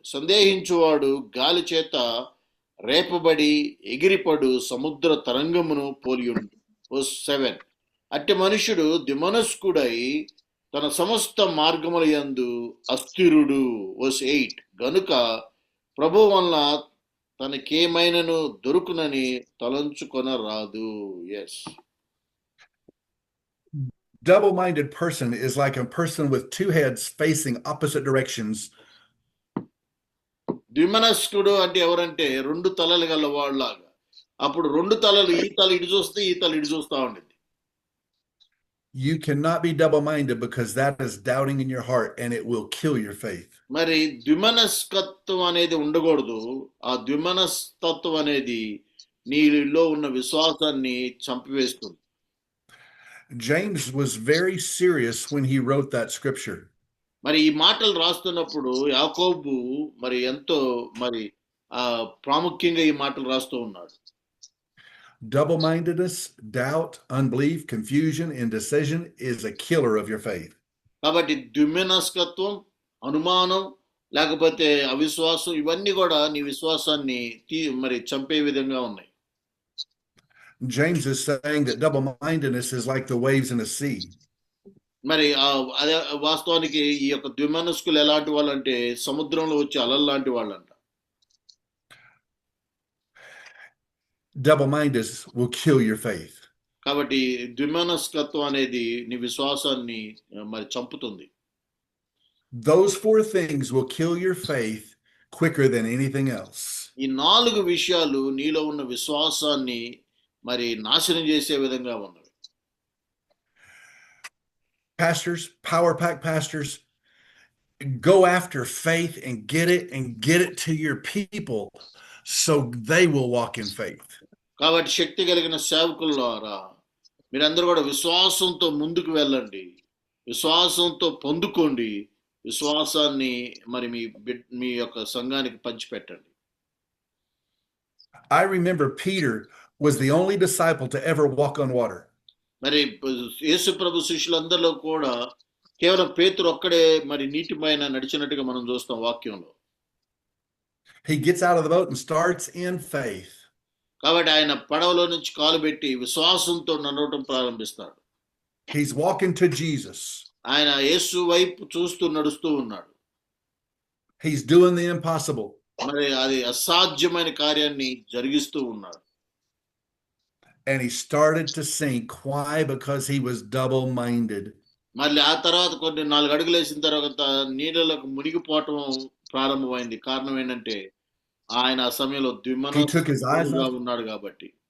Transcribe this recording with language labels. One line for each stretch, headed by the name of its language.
Telugu: సందేహించువాడు గాలి చేత రేపబడి ఎగిరిపడు సముద్ర తరంగమును పోలియుండు. 7. అట్టి మనుషుడు ద్విమనస్కుడై తన సమస్త మార్గముల యందు అస్థిరుడు. 8. గనుక ప్రభువు వలన తనకేమైనను దొరుకునని తలంచుకొనరాదు.
English: Yes. Double-minded person is like a person with two heads facing opposite directions.
Telugu: ద్విమనస్కుడు అంటే ఎవరంటే 2 తలలు గల వాళ్ళలాగా. అప్పుడు 2 తలలు, ఈ తల ఇటు చూస్తే ఈ తల ఇటు చూస్తా ఉండేది.
English: You cannot be double-minded because that is doubting in your heart and it will kill your faith.
Telugu: మరి ద్విమనస్కత్వం అనేది ఉండకూడదు. ఆ ద్విమనస్తత్వం అనేది నీలో ఉన్న విశ్వాసాన్ని చంపివేస్తుంది.
English: James was very serious when he wrote that scripture.
Telugu: మరి ఈ మాటలు రాస్తున్నప్పుడు యాకోబు మరి ఎంతో మరి ప్రాముఖ్యంగా ఈ మాటలు రాస్తూ ఉన్నాడు.
English: Double-mindedness, doubt, unbelief, confusion, indecision is a killer of your faith.
Telugu: కాబట్టి ద్విమనస్కత్వం, అనుమానం, లేకపోతే అవిశ్వాసం, ఇవన్నీ కూడా నీ విశ్వాసాన్ని మరి చంపే విధంగా ఉన్నాయి.
English: James is saying that double-mindedness is like the waves in a sea.
Telugu: మరి అదే వాస్తవానికి ఈ యొక్క ద్విమనస్కులు ఎలాంటి వాళ్ళంటే సముద్రంలో వచ్చే అలలు లాంటి వాళ్ళంట.
English: Double-mindedness will kill your faith.
Telugu: కాబట్టి ద్విమనస్కత్వం అనేది నీ విశ్వాసాన్ని మరి చంపుతుంది.
English: Those 4 things will kill your faith quicker than anything else.
Telugu: ఈ 4 విషయాలు నీలో ఉన్న విశ్వాసాన్ని మరి నాశనం చేసే విధంగా ఉన్నవి.
English: Pastors, Power Pack pastors, go after faith and get it to your people so they will walk in faith.
Telugu: కాబట్టి శక్తి కలిగిన సేవకులారా, మీరందరూ కూడా విశ్వాసంతో ముందుకు వెళ్ళండి, విశ్వాసంతో పొందుకోండి, విశ్వాసాన్ని మరి మీ యొక్క సంఘానికి పంచిపెట్టండి.
English: I remember Peter was the only disciple to ever walk on water.
Telugu: మరి యేసు ప్రభు శిష్యులందరిలో కూడా కేవలం పేతురు ఒక్కడే మరి నీటి పైన నడిచినట్టుగా మనం చూస్తాం వాక్యంలో.
English: He gets out of the boat and starts in faith.
Telugu: కాబట్టి ఆయన పడవలో నుంచి కాలు పెట్టి విశ్వాసంతో నడవటం ప్రారంభిస్తాడు.
English: He's walking to Jesus.
Telugu: ఆయన యేసు వైపు చూస్తూ నడుస్తూ ఉన్నాడు.
English: He's doing the impossible.
Telugu: మరి అది అసాధ్యమైన కార్యాన్ని జరిగిస్తూ ఉన్నాడు.
English: And he started to sink. Why? Because he was double-minded.
Telugu: మళ్ళీ ఆ తర్వాత కొన్ని 4 అడుగులు వేసిన తర్వాత నీళ్ళలోకి మునిగిపోవటం ప్రారంభమైంది. కారణం ఏంటంటే ఆయన ఆ సమయంలో ద్విమనస్కుడుగా ఉన్నాడు కాబట్టి.